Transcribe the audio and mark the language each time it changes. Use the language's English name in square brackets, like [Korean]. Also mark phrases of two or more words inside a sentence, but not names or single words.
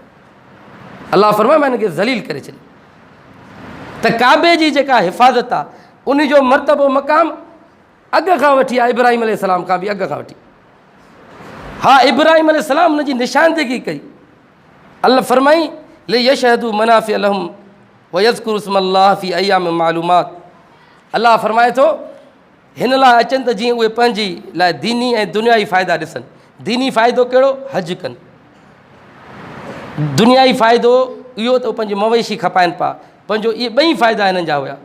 [Sindhi] अलाह फरमाए मां हिन खे ज़लील करे छॾियो। त काबे जी जेका हिफ़ाज़त आहे उन जो मर्तबो मक़ाम अॻ खां वठी आहे, इब्राहिम अलैहिस्सलाम खां बि अॻ खां वठी। हा, इब्राहिम अलैहिस्सलाम हुन जी निशानदेगी कई। अल्लाह फरमाई [Arabic] ليشهدوا منافع لهم ويذكروا اسم الله في أيام معلومات. [Sindhi] अल्लाह फरमाए थो हिन लाइ अचनि त जीअं उहे पंहिंजी लाइ दीनी ऐं दुनियाई फ़ाइदा ॾिसनि। दीनी फ़ाइदो कहिड़ो, हज कनि। दुनियाई फ़ाइदो इहो त पंहिंजी मवेशी खपाइनि पिया, पंहिंजो इहे ॿई फ़ाइदा हिननि जा हुया।